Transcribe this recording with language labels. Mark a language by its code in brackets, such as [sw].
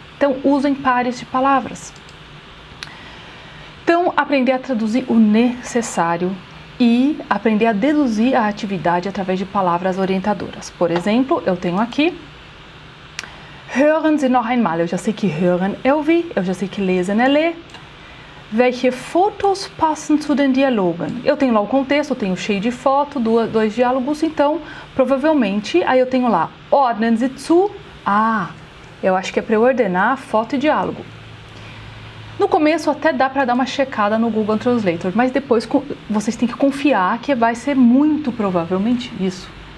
[pt] Então usem pares de palavras. Então aprender a traduzir o necessário e aprender a deduzir a atividade através de palavras orientadoras. Por exemplo, eu tenho aqui [de] hören Sie noch einmal. [pt] Eu já sei que hören é ouvir, eu já sei que lesen é ler. [de] Welche Fotos passen zu den Dialogen? [pt] Eu tenho lá o contexto, eu tenho cheio de foto, dois diálogos, então provavelmente aí eu tenho lá [de] ordnen Sie zu. [pt] Eu acho que é para eu ordenar foto e diálogo. No começo até dá para dar uma checada no Google Translator, mas depois vocês têm que confiar que vai ser muito provavelmente isso.